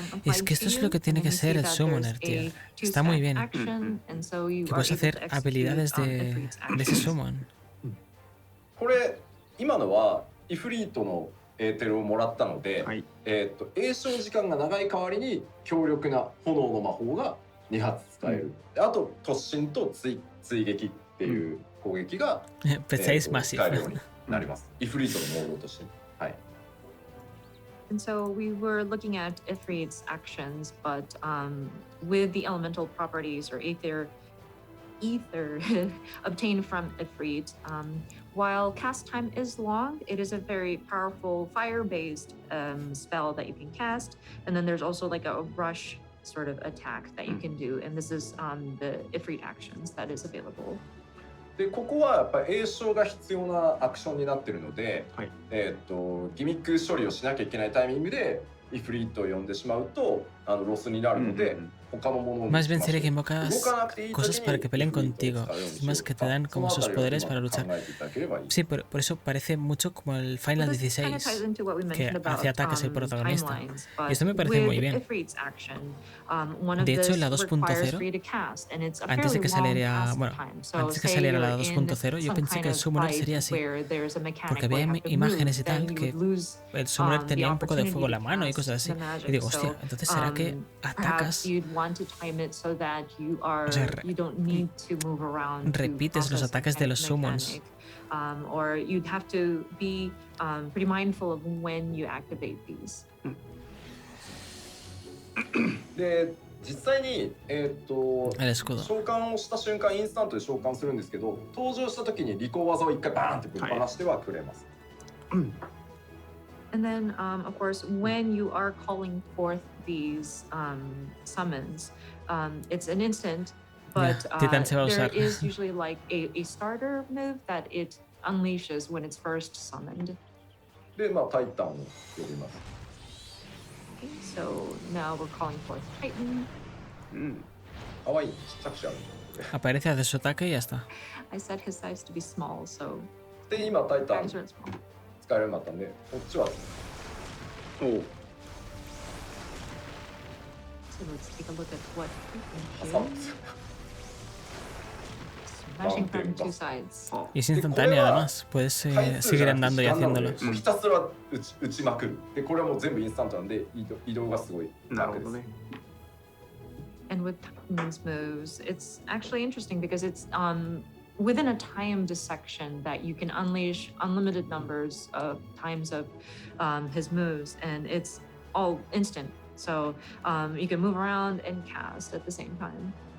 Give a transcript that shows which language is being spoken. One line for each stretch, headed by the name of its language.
Spanish: Es que esto es lo que tiene que ser el summoner, tío. Está muy bien. Que puedes hacer habilidades de ese summon.
Japanese: これ今のはイフリートのエーテルをもらったので、詠唱時間が長い代わりに強力な炎の魔法が2発使える。あと突進と追撃っていう攻撃が、使えるようになります。イフリートのモードとして。はい。
English: And so we were looking at Ifrit's actions, but with the elemental properties or ether obtained from Ifrit, while cast time is long, it is a very powerful fire-based spell that you can cast. And then there's also like a rush sort of attack that you can do. And this is the Ifrit actions that is available.
Japanese: でここはやっぱり詠唱が必要なアクションになっているので、ギミック処理をしなきゃいけないタイミングでイフリートを呼んでしまうとロスになるので、
Spanish: Más bien sería que invocas cosas para que peleen contigo, más que te dan como sus poderes para luchar. Sí, por eso parece mucho como el Final 16, que hace ataques el protagonista. Y esto me parece muy bien. De hecho, en la 2.0, antes de que saliera, bueno, antes de que saliera la 2.0, yo pensé que el Summoner sería así, porque había imágenes y tal que el Summoner tenía un poco de fuego en la mano y cosas así. Y digo, hostia, entonces será que atacas, o sea, repites los ataques de los summons.
English: Or you'd have to be pretty mindful of when you activate these.
Japanese: で実際に、召喚をした瞬間インスタントで召喚するんですけど、登場した時に利口技を一回バーンってぶっ放してはくれます。
English: And then, of course, when you are calling forth these summons, it's an instant, but there is usually like a starter move that it unleashes when it's first summoned.
Japanese: で、まあタイタンを呼びます。
English: Okay, so now we're calling forth Titan.
Japanese: かわいい、ちっちゃくしてある。
Spanish: Aparece, hace su ataque y ya está.
English: I set his size to be small, so.
Japanese: で、今タイタン使えるようになったんで、こっちは。おお。
English: So let's take a look at what he can do. Smashing from two sides.
Spanish: Y es instantáneo además, puedes seguir andando y haciéndolo.
Japanese: ひたすら打ちまくる。で、これはもう全部インスタントなんで移動がすごい楽です。
English: And with Titan's moves, it's actually interesting because it's within a timed section that you can unleash unlimited numbers of times of his moves, and it's all instant. So you can move around and cast at the same time.